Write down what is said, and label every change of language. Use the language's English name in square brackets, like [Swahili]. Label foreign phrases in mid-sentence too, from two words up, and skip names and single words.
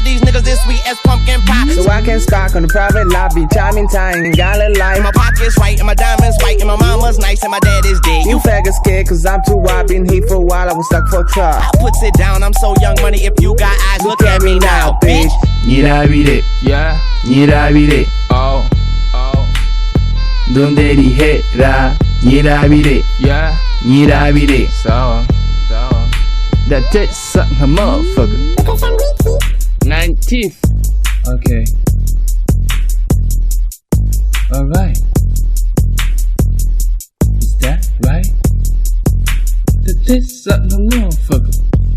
[English] These niggas this sweet as pumpkin pie. So I can spark on the private lobby, chiming time, and got a line. And my pocket's right, and my diamonds white, and my mama's nice, and my dad is dead. You faggots scared, cause I'm too wide. Been here for a while, I was stuck for a trial. I puts it down, I'm so young money. If you got eyes, look at me now, bitch. [Rundi] Nyirabire, nyirabire, ndondera ihera nyirabire, nyirabire, sawa, datesa nka motherfucker. [English] 90th. Okay. Alright. Is that right? [Rundi] Datesa nka motherfucker.